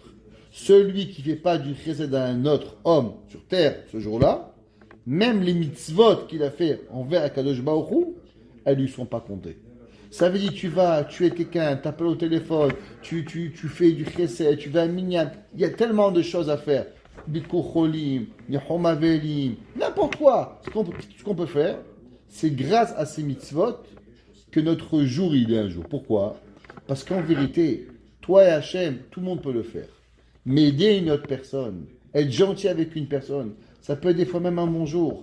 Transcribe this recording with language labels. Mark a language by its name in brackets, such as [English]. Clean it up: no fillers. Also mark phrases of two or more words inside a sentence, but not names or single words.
[French] Celui qui ne fait pas du chesed à un autre homme sur terre ce jour-là, même les mitzvot qu'il a fait envers [Hebrew] הקדוש ברוך הוא, [French] elles ne lui sont pas comptées. Ça veut dire tu vas tuer quelqu'un, t'appelles au téléphone, tu fais du chesed, tu vas à minyan. Il y a tellement de choses à faire. [Hebrew] ביקור חולים, יהום אבלים, [French] n'importe quoi. Ce qu'on peut faire, c'est grâce à ces mitzvot que notre jour il est un jour. Pourquoi? Parce qu'en vérité, toi et Hachem, tout le monde peut le faire. Mais aider une autre personne, être gentil avec une personne, ça peut être des fois même un bon jour.